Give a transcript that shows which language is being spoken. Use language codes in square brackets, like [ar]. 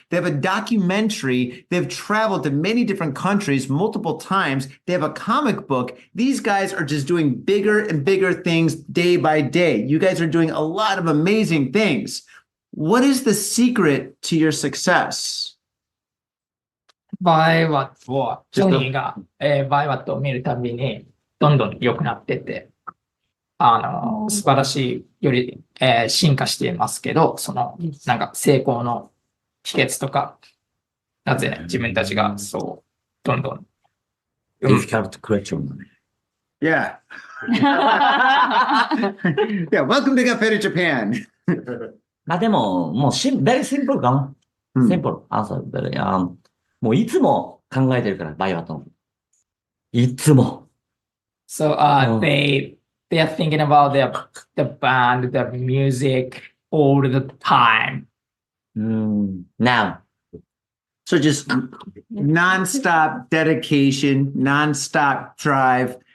[en] They have a documentary. They've traveled to many different countries multiple times. They have a comic book. These guys are just doing bigger and bigger things day by day. You guys are doing a lot of amazing things. What is the secret to your success? [ja] バイワットを、ソニーが、バイワットを見るたびに、どんどん良くなってて、素晴らしい、より、進化していますけど、なんか成功の秘訣とか、なぜ自分たちがそう、どんどん。 [en] difficult question. Yeah. Yeah, welcome to Cafe Japan. [ja] まあでも、もう [en] very simple [ja] かな。 [en] simple answer. [ja] もういつも考えてるから、バイワットの。いつも。 [en] So, they are thinking about the band, the music all the time. Now. So just nonstop dedication, nonstop drive.